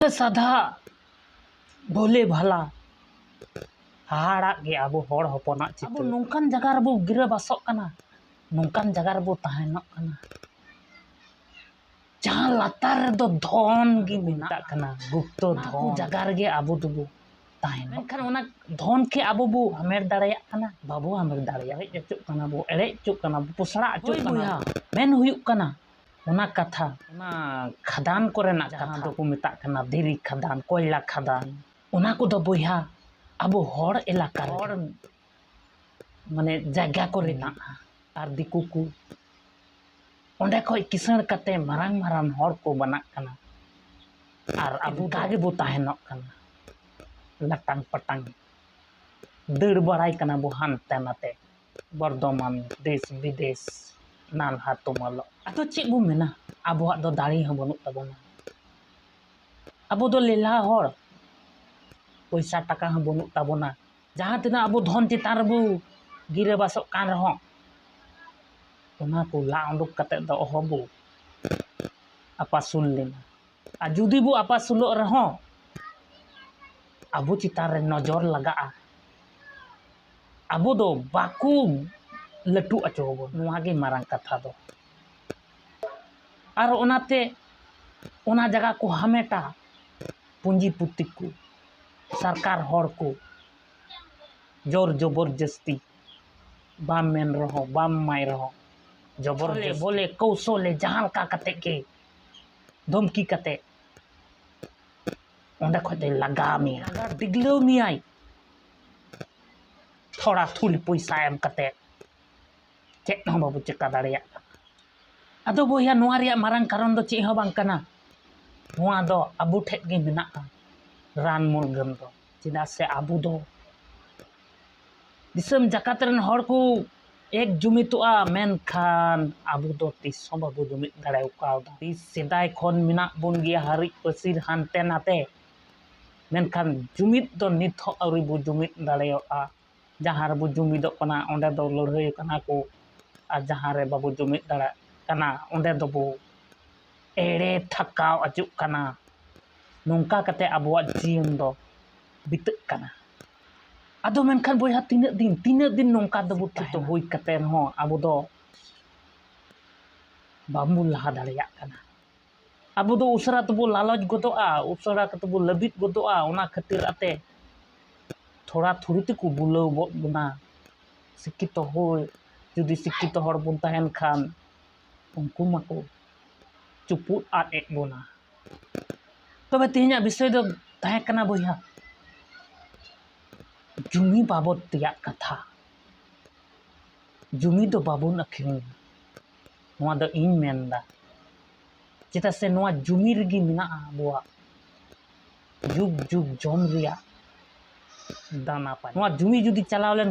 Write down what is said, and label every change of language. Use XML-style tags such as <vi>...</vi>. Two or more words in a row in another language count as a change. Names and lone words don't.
<sat>साधा भोले भला हाड़ा के अब हड़ हपना चित्र नौकान जगह रेबो गिरा बासों कना नौकान जगह रेबो तहनोग कना जहाँ लातार रे दो धन गी मेनाग कना गुप्त धन जगह रे अब दुबो तहन मेनखान ओना धन के अब बो हमेर दाड़ेयाग कना बाबो हमेर दाड़ेया हेज अचुग कना बो एड़े अचुग कना बो पोसड़ा अचुग कना मेन हुयुग कना ओना कथा ओना खदान कोरेना जहाँ दो को मेताग कना धीरी खदान कोयला खदान ओना को दो बोया अब हड़ एलाका हड़ माने जायगा को रेनागा आर दिकु को ओंडे खय किसाण कते मारांग मारांग हड़ को बनाग कना आर अब कागे बो तहनोग कना लटांग पटांग दौड़ बड़ाई कना बो हानते नाते बर्धमान</sat> <hi>देश विदेश</hi> <sat>नालहा तुमाल आदो चेक बो मेना आबोआग दो दाड़ी हं बनुग ताबोना आबो दो लेला हड़ पैसा टाका हं बनुग ताबोना जहाँ तिना आबो धन चितान रेबो गिरा बासोग कान रहों ओना को ला उडुक कते दो अहबो आपासुल लेना आ जुदी बो आपासुलोग रहों आबो चितान रे नजर लगाआ आबो दो बाकू लटू अचोबो नोआ गे मारांग कथा दो आर ओनाते ओना जगह को हमेटा पुंजीपुति को सरकार हड़ को</sat> <hi>जोर जबरदस्ती</hi> <sat>बाम मेन रहो बाम माय रहो जबरदस्ती बोले कौशले जहाँ का कते के धमकी कते ओंडे खते लगा मिया दिगलो मियाई थोड़ा थुल पैसा एम कते चेक हं बाबू चेका दाड़ेयाग आदो बोया नोआ रेया मारांग कारण दो चेक हं बांग कना नोआ दो आबो ठेज गे मेनागा रान मुरगान दो चेदा से आबो दो दिसम जाकात रेन हड़ को एक जुमितोआ मेनखान आबो दो तीस हं बाबो जुमित दाड़ेव कावदा तीस सेदाय खन मेनाग बोन गिया हारि पसिर हानते नाते मेनखान जुमित दो नित हं आउरि बो जुमित दाड़ेयोआ जहाँ रे बो जुमिदोग कना ओंडे दो लड़ाई कना को आ जहाँ रे बाबो जुमित दाड़ेयाग कना ओंडे दो बो एड़े थकाव अचुग कना नोंका कते आबोआग जीवन दो बिताग कना आदो मेनखान बोया तीना दिन नोंका दो बो तो हुई कते रहो आबो दो बाबो लहा दाड़ेयाग कना आबो दो उसरा तो बो लालच गोदोआ उसरा कते बो लबित गोदोआ ओना खातिर आते थोड़ा थोड़ी ते को बुलाव बद बोना शिक्षित हो जुदी शिक्षित हड़ बोन तहन खान उनको माको चुपुद आद एक बोना तबे तेहना विषय दो तहे कना बोया जुमी बाबद तेयाग कथा जुमी दो बाबोन अखरिंग नोआ दो इन मेनदा चेदा से नोआ जुमी रेगी मेनागा आबोआग जुग जुग जम रेया दाना पाय नोआ जुमी जुदी चलाव लेन</sat>